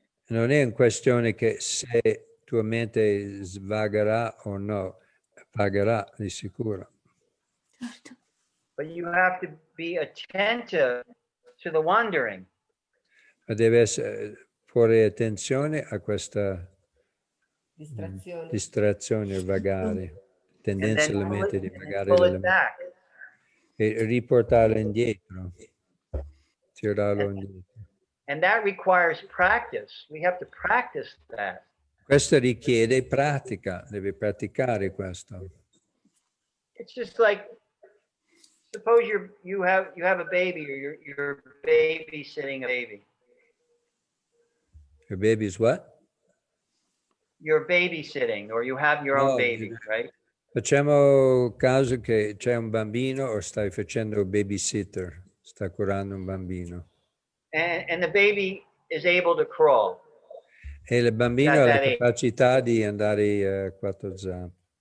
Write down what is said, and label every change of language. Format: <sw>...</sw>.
<it>Non è una questione che se tua mente svagherà o no, vagherà di sicuro.</it> <en>But you have to be attentive to the wandering.</en> <it>Ma deve porre attenzione a questa distrazione, vagare, tendenza della mente di vagare</it> <en>pull it back.</en> <it>E riportarla indietro, tirarlo indietro.</it> <en>And that requires practice. We have to practice that.</en> <it>Questo richiede pratica, devi praticare questo.</it> <en>It's just like, suppose you have a baby, or you're babysitting a baby. Your baby's what? You're babysitting, or you have your own baby, right?</en> <it>Facciamo caso che c'è un bambino o stai facendo babysitter, sta curando un bambino.</it> <en>And the baby is able to crawl.</en> <it>E il bambino ha la capacità di andare a 4 zampe.</it>